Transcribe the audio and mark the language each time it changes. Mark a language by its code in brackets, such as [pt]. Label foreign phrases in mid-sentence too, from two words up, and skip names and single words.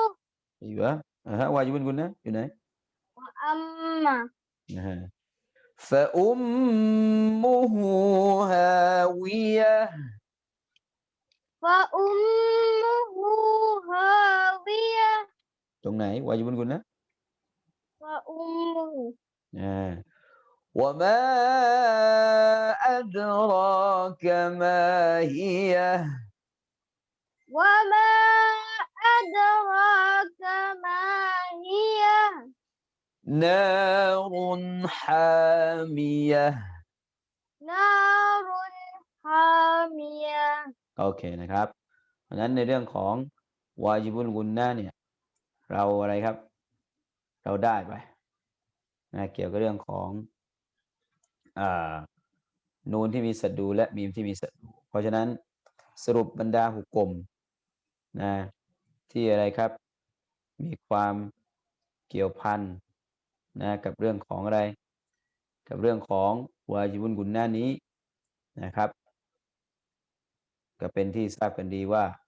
[ar] أيوة واجب قلنا هنا وأما فأمه هاوية فأمه هاوية [th] ตรงไหนวาญิบุนกุนนะ [ar] فأمه وما أدراك ما هي وما أدراك ما هي نار حامية نار حامية [th] โอเคนะครับเพราะฉะนั้นในเรื่องของวาญิบุลกุนนะเนี่ยเราอะไรครับเราได้ไปนะเกี่ยวกับเรื่องของ นูนที่มีสัดดูและมีมที่มีสัดดูเพราะฉะนั้นสรุปบรรดาหุกกลมนะที่อะไรครับมีความเกี่ยวพันนะกับเรื่องของอะไรกับเรื่องของวาญิบุลกุนนะนี้นะครับก็เป็นที่ทราบกันดีว่า